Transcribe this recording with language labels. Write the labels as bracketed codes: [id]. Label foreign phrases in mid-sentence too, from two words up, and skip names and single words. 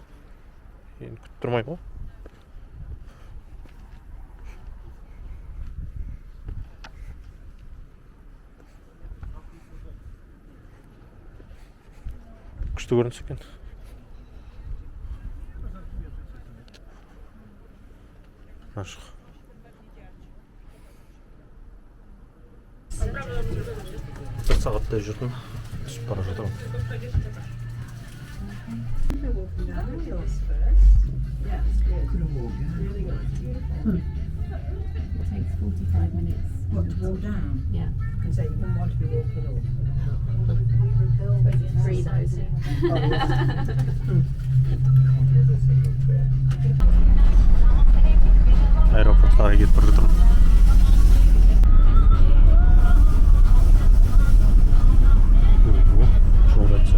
[kk] Енді күтіп тұрмай ма? Күшті көрініс екен. Ашық. Бір сағаттай жүрдім. Түсіп бара жатырмын. [en] Takes 45 minutes. What, to walk down? Yeah. And so you wouldn't want to be walking up. Free those. [kk] Аэропортқа кетіп бара жатырмын. Жол өтсе.